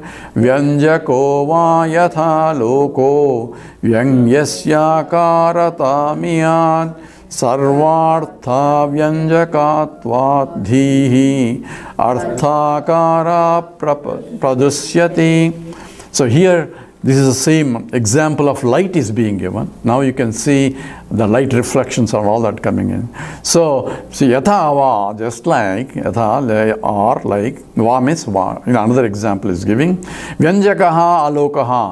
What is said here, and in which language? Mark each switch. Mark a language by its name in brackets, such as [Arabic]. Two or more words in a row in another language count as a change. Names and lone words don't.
[Sanskrit] Vyanjako va yatha loko, Vyangyasya karatamiyan, Sarvartha vyanjakatvadhihi, Arthakara pradusyate. [English] So here, this is the same example of light is being given. Now you can see the light reflections and all that coming in. So, [Sanskrit] yatha va, [English] just like, yatha or like, va means va. Another example is giving. [Sanskrit] Vyanjakaha alokaha.